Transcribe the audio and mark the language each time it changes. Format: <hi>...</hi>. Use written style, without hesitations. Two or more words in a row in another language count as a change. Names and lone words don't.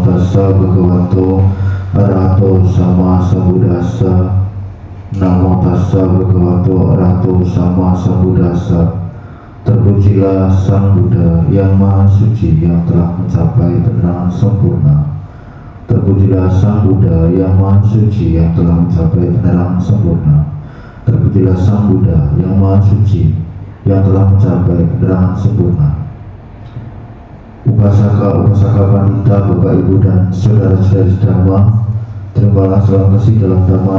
<pi>tassa bhagavato arahato sama sambuddhassa. Namo tassa bhagavato arahato sama sambuddhassa.</pi> <id>Terpujilah Sang Buddha yang Maha Suci yang telah mencapai penerangan sempurna. Terpujilah Sang Buddha yang Maha Suci yang telah mencapai penerangan sempurna. Terpujilah Sang Buddha yang Maha Suci yang telah mencapai penerangan sempurna. Upasaka wanita, Bapak Ibu dan saudara-saudari Dhamma, terimalah salam kasih dalam Dhamma.</id>